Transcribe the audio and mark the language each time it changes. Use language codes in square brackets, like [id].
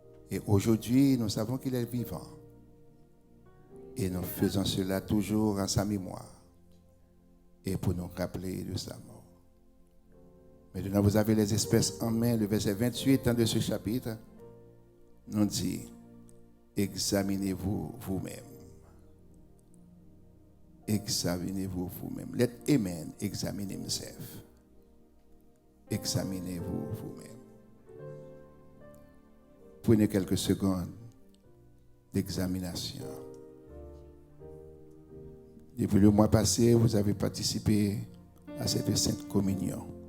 [fr] Et aujourd'hui, nous savons qu'il est vivant. Et nous faisons cela toujours en sa mémoire et pour nous rappeler de sa mort. Maintenant, vous avez les espèces en main. Le verset 28 de ce chapitre nous dit: examinez-vous vous-même. Examinez-vous vous-même. [en] Let a man examine himself. [fr] Examinez-vous vous-même. Prenez quelques secondes d'examination. Depuis le mois passé, vous avez participé à cette sainte communion.